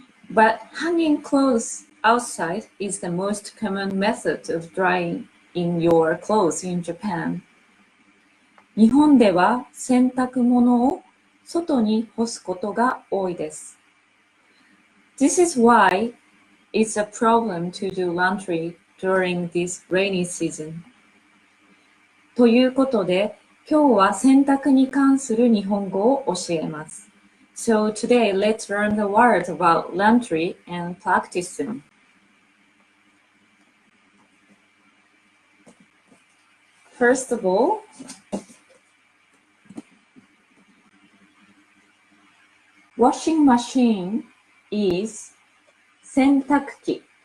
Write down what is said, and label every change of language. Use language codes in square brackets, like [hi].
[en] But hanging clothes outside is the most common method of drying in your clothes in Japan. [ja] 日本では洗濯物を外に干すことが多いです。 [en] This is why it's a problem to do laundry during this rainy season. [ja] ということで、今日は洗濯に関する日本語を教えます。 [en] So today, let's learn the words about laundry and practice them. First of all, washing machine is 洗濯機。